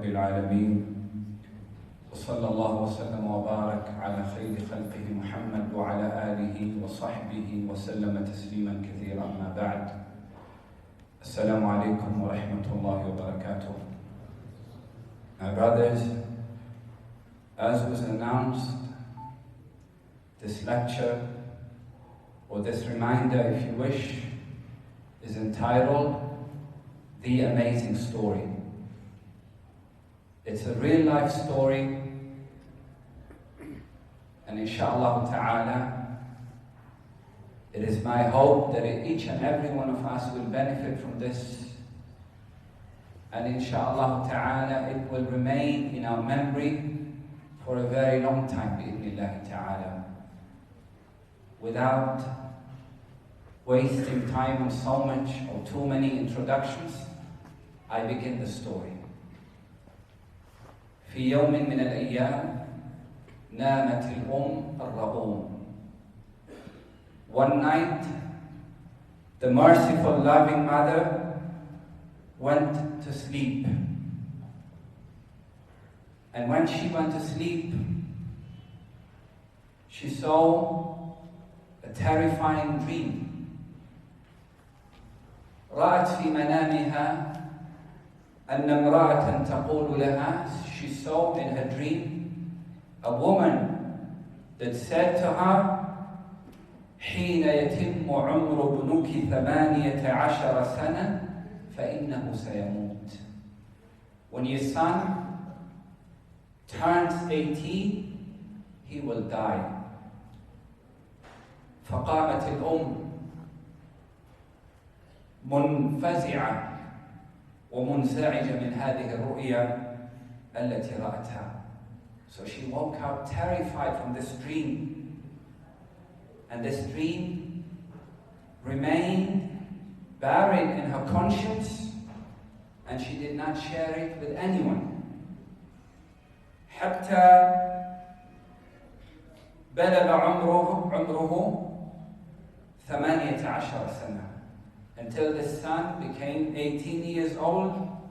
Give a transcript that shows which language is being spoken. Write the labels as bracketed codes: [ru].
[ar] العالمين وصلى الله وسلم وبارك على خير خلقه محمد وعلى آله وصحبه وسلم تسليما كثيرا. أما بعد، السلام عليكم ورحمة الله وبركاته. [en] My brothers, as was announced, this lecture, or this reminder if you wish, is entitled The Amazing Story. It's a real life story, and inshallah ta'ala, it is my hope that each and every one of us will benefit from this, and inshallah ta'ala it will remain in our memory for a very long time, bi'idhnillah ta'ala. Without wasting time on so much or too many introductions, I begin the story. [ar] في يوم من الأيام نامت الأم الرؤوم. [en] One night, the merciful, loving mother went to sleep. And when she went to sleep, she saw a terrifying dream. [ar] رأت في منامها أن امرأة تقول لها, [en] she saw in her dream a woman that said to her, [ar] حين يتم عمر ابنك 18 سنة فإنه سيموت. [en] When your son turns 18, he will die. [ar] فقامت الأم منفزعة ومنزعجة من هذه الرؤيا التي رأتها. [en] So she woke up terrified from this dream, and this dream remained buried in her conscience, and she did not share it with anyone. [ar] حتى بلغ عمره 18 سنة, [en] until the son became 18 years old.